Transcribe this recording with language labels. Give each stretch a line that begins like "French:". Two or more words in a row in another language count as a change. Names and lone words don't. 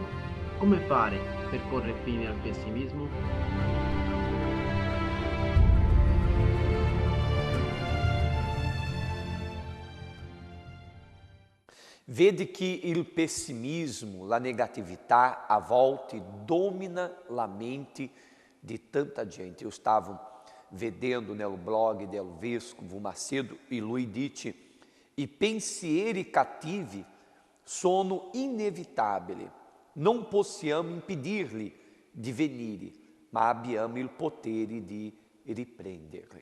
Italian: Come fare per porre fine al pessimismo? Vede que il pessimismo, la negatività a volte domina la mente de tanta gente.
Portuguese: Eu estava vedendo no blog do
Italian: Vescovo Macedo e lui dice: i pensieri cattivi sono inevitabili, non possiamo impedirli di venire, ma abbiamo il potere di riprenderli.